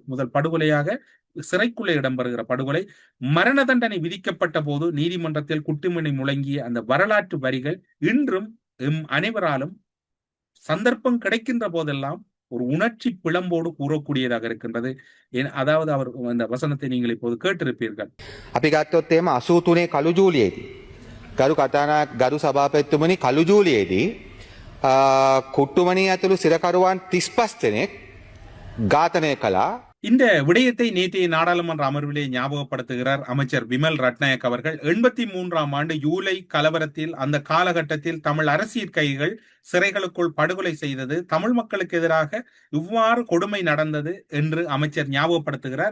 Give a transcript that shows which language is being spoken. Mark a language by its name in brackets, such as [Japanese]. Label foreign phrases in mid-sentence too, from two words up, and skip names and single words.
[Tamil] முதல் படுகொலையாக சிறைக்குள்ளே இடம்பெறுகிற படுகொலை. மரண தண்டனை விதிக்கப்பட்ட போது நீதிமன்றத்தில் குட்டிமணி முழங்கிய அந்த வரலாற்று வரிகள் இன்றும் அனைவராலும் சந்தர்ப்பம் கிடைக்கின்ற போதெல்லாம் ஒரு உணர்ச்சி பிளம்போடு கூறக்கூடியதாக இருக்கின்றது. அதாவது அவர் அந்த வசனத்தை நீங்கள் இப்போது கேட்டிருப்பீர்கள். [Sinhala] අපි ගත්තොත් එහෙම 83 කළු ජූලියේදී ගරු කතානායක ගරු සභාපතිතුමනි කළු ජූලියේදී කුට්ටුමණී ඇතුළු සිරකරුවන් 35 දෙනෙක් ඝාතනය කළා. [Tamil] இந்த விடயத்தை நேற்றைய நாடாளுமன்ற அமர்விலே ஞாபகப்படுத்துகிறார் அமைச்சர் விமல் ரட்நாயக் அவர்கள். 83ஆம் ஆண்டு ஜூலை கலவரத்தில் அந்த காலகட்டத்தில் தமிழ் அரசியல் கைதிகள் சிறைகளுக்குள் படுகொலை செய்தது, தமிழ் மக்களுக்கு எதிராக இவ்வாறு கொடுமை நடந்தது என்று அமைச்சர் ஞாபகப்படுத்துகிறார்.